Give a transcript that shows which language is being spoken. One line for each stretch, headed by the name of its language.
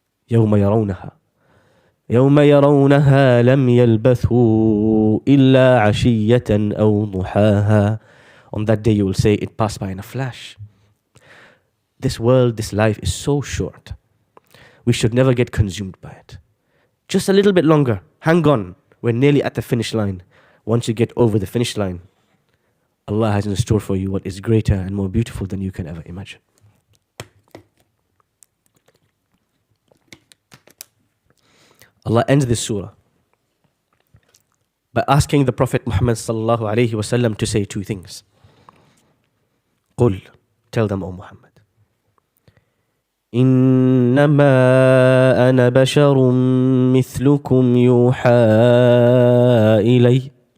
Arabic: يوم يرونها لم يلبثوا إلا عشية أو ضحاها.
English: On that day you will say, it passed by in a flash. This world, this life is so short. We should never get consumed by it. Just a little bit longer. Hang on. We're nearly at the finish line. Once you get over the finish line, Allah has in store for you what is greater and more beautiful than you can ever imagine. Allah ends this surah by asking the Prophet Muhammad sallallahu alayhi wasallam to say two things.
Arabic: قُلْ,
English: tell them, O Muhammad,
Arabic: إِنَّمَا أَنَا بَشَرٌ مِثْلُكُمْ يُوحَى إِلَيَّ.